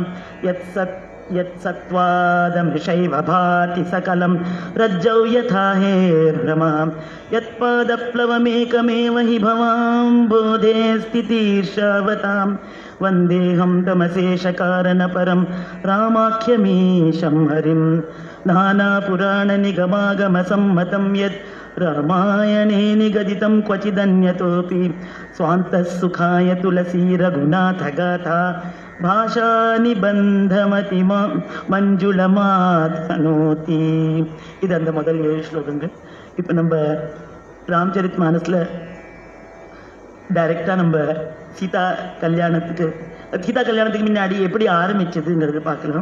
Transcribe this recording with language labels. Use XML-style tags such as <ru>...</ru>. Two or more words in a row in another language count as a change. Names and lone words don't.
<sa>यत्सत्त्वादमृषैव भाति सकलं रज्जौ यथाहेर्भ्रमः यत्पादप्लवमेकमेव हि भवाम्भोधेस्तितीर्षावतां वन्देऽहं तमशेषकारणपरं रामाख्यमीशं ஹரிம் नानापुराणनिगमागमसम्मतं यद् रामायणे निगदितं क्वचिदन्यतोऽपि स्वान्तः सुखाय तुलसी रघुनाथगाथा भाषा निबन्धमति மஞ்சுளமாத்னோதி.</sa> <ta>இது அந்த முதல் 7 ஸ்லோகங்கள். இப்போ நம்ம ராம்சரித் மானஸில் டைரெக்டாக நம்ம சீதா கல்யாணத்துக்கு முன்னாடி எப்படி ஆரம்பிச்சதுங்கிறது பார்க்கலாம்.</ta>